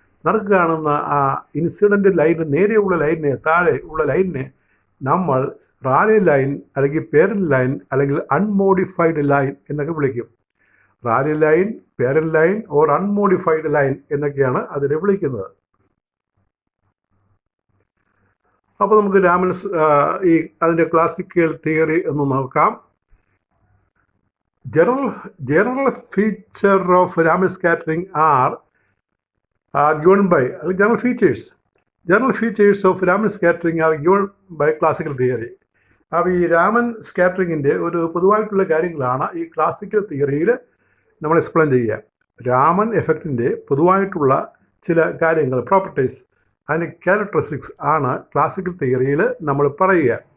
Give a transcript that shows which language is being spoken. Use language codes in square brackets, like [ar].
[ml] നടുക്ക് കാണുന്ന ആ ഇൻസിഡൻ്റ് ലൈന്, നേരെയുള്ള ലൈനിനെ, താഴെ ഉള്ള ലൈനിനെ നമ്മൾ റാലി ലൈൻ അല്ലെങ്കിൽ പേരന്റ് ലൈൻ അല്ലെങ്കിൽ അൺമോഡിഫൈഡ് ലൈൻ എന്നൊക്കെ വിളിക്കും. Rally line, parent line or unmodified line എന്നൊക്കെയാണ് അതിനെ വിളിക്കുന്നത്. അപ്പോൾ നമുക്ക് രാമൻ അതിൻ്റെ ക്ലാസിക്കൽ തിയറി എന്ന് നോക്കാം. [en] General feature of Raman scattering are given by general features of Raman scattering are given by classical theory. [ml] അപ്പോൾ ഈ രാമൻ സ്കാറ്ററിങ്ങിൻ്റെ ഒരു പൊതുവായിട്ടുള്ള കാര്യങ്ങളാണ് ഈ ക്ലാസിക്കൽ തിയറിയിൽ നമ്മൾ എക്സ്പ്ലെയിൻ ചെയ്യുക. രാമൻ എഫക്റ്റിൻ്റെ പൊതുവായിട്ടുള്ള ചില കാര്യങ്ങൾ, പ്രോപ്പർട്ടീസ് ആൻഡ് ക്യാരക്ടറിസ്റ്റിക്സ് ആണ് ക്ലാസിക്കൽ തിയറിയിൽ നമ്മൾ പറയുക.